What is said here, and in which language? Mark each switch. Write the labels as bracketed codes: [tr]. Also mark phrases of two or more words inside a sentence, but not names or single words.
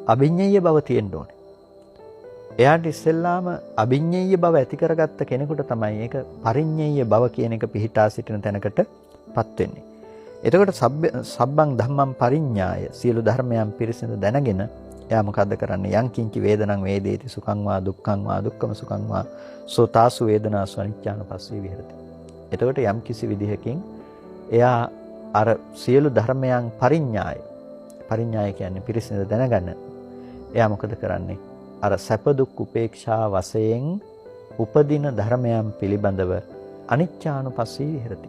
[si] අභිඤ්ඤේය බව තියෙන්න ඕනේ. එයාට ඉස්සෙල්ලාම අභිඤ්ඤේය බව ඇති කරගත්ත කෙනෙකුට තමයි ඒක පරිඤ්ඤේය බව කියන එක පිහිටා සිටින තැනකටපත් වෙන්නේ. එතකොට [pi] සබ්බං ධම්මං පරිඤ්ඤාය [si] සියලු ධර්මයන් පිරිසිඳ දැනගෙන එයා මොකද්ද කරන්නේ? [pi] යං කිංචි වේදනං වේදේති සුඛං වා දුක්ඛං වා දුක්ඛම සුඛං වා සෝතාසු වේදනාසු අනිච්චානුපස්සී විහෙරති. [si] එතකොට යම් කිසි විදිහකින් එයා අර සියලු ධර්මයන් පරිඤ්ඤාය කියන්නේ පිරිසිඳ දැනගන්න. එයා මොකද කරන්නේ? අර සැප දුක් උපේක්ෂා වශයෙන් උපදින ධර්මයන් පිළිබඳව [pi] අනිච්චානුපස්සී විහෙරති.